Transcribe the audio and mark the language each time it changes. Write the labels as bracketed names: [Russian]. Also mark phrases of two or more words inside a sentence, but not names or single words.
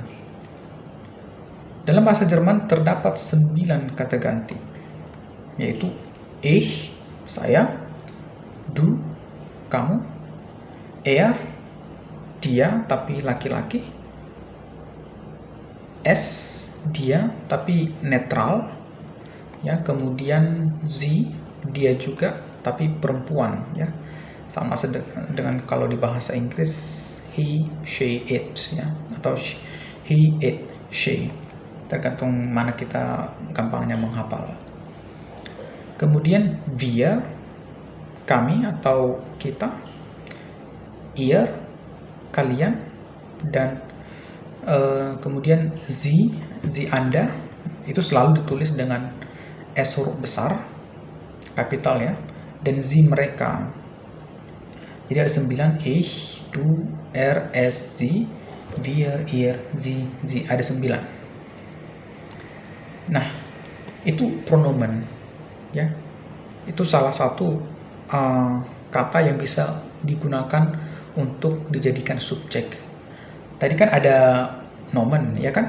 [Indonesian] Dalam bahasa Jerman terdapat 9 kata ganti, yaitu ich, saya, du, kamu, er, dia tapi laki-laki, es, dia tapi netral, ya. Kemudian sie, dia juga tapi perempuan, ya. Sama dengan kalau di bahasa Inggris [English] he, she, it, [Indonesian] ya, atau [English] he, it, she, [Indonesian] tergantung mana kita gampangnya menghafal. Kemudian wir, kami atau kita, ihr, kalian, dan kemudian sie Anda, itu selalu ditulis dengan S huruf besar, kapital, ya, dan sie mereka. Jadi ada 9, [German] ich, du, er, es, sie, wir, ihr, sie, [Indonesian] ada 9. Nah, itu pronomen, ya. Itu salah satu kata yang bisa digunakan untuk dijadikan subjek. Tadi kan ada nomen, ya kan?